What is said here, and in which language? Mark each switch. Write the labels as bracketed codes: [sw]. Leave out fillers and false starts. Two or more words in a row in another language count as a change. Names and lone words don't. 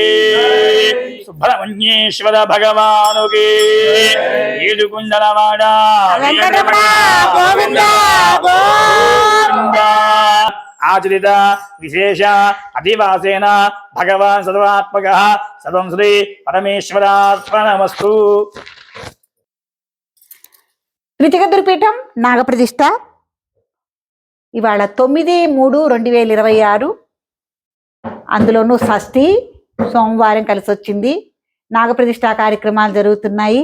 [hi] सुब्रह्मण्येश्वर भगवान की। [te] येडुकुंडलवाड गोविंद गोविंद। [sa] आचरित विशेष अधिवासेन भगवान सर्वात्मकः सर्वं श्री परमेश्वरार्पणमस्तु। [te] త్రిచగదుర్పీఠం నాగప్రతిష్ఠ ఇవాళ 9/3/2026 అందులోనూ షష్ఠి సోమవారం కలిసి వచ్చింది. నాగప్రతిష్ఠ కార్యక్రమాలు జరుగుతున్నాయి.